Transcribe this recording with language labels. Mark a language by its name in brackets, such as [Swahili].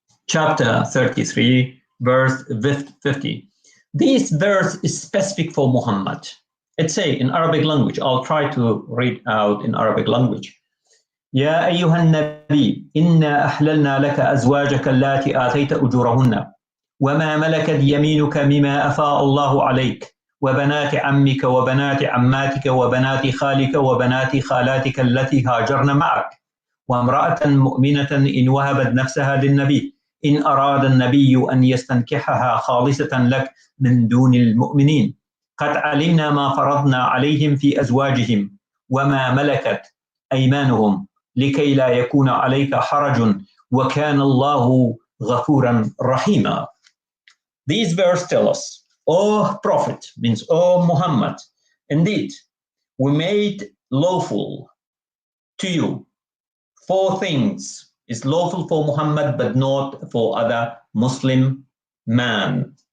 [English] chapter 33, verse 50. This verse is specific for Muhammad. It says in Arabic language, I'll try to read out in Arabic language. [Arabic] يا أيها النبي إنا أحللنا لك أزواجك اللاتي آتيت أجورهن وما ملكت يمينك مما أفاء الله عليك وبنات عمك وبنات عماتك وبنات خالك وبنات خالاتك التي هاجرن معك وامرأة مؤمنة إن وهبت نفسها للنبي إن أراد النبي أن يستنكحها خالصة لك من دون المؤمنين قد علمنا ما فرضنا عليهم في أزواجهم وما ملكت أيمانهم لكي لا يكون عليك حرج وكان الله غفورا رحيما. [English] These verses tell us, O Prophet, means O Muhammad, indeed, we made lawful to you 4 things. It's lawful for Muhammad, but not for other Muslim man.